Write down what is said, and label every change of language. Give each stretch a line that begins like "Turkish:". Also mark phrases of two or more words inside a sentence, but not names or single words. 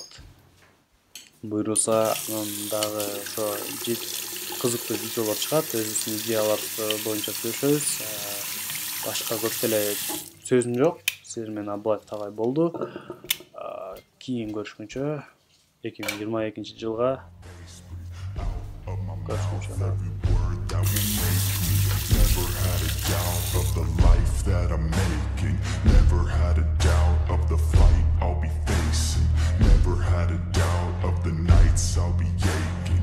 Kyrgyz: Буйруса анан дагы ошо кызыктуу видеолор чыгат, өзүбүздүн идеялар боюнча сүйлөшөбүз. Башка көп деле сөзүм жок. Сиздер менен Абылаев Тагай болду. Кийин көрүшкөнчө 2022-жылга
Turkish: görüşmek üzere.
English: Never had a doubt of the life that I'm making. Never had a doubt of the fight I'll be facing. Never had a doubt of the nights I'll be aching.